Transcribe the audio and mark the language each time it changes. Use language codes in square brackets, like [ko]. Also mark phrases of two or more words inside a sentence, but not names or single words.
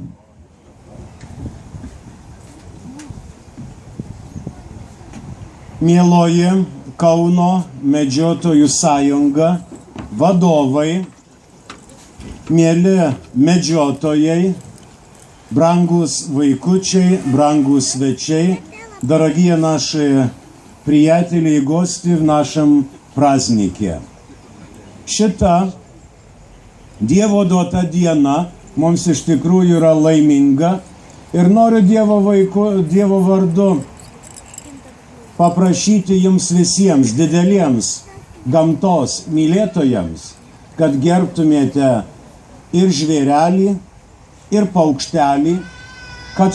[lt] Mieloji Kauno medžiotojų sąjunga, vadovai, mieli medžiotojai, brangus vaikučiai, brangus svečiai, [ru] дорогие наши приятели и гости в нашем празднике. [lt] Šita Dievo duota diena mums iš tikrųjų yra laiminga ir noriu Dievo vardu paprašyti jums visiems dideliems gamtos mylėtojams, kad gerbtumėte ir žvėrelį, ir paukštelį, kad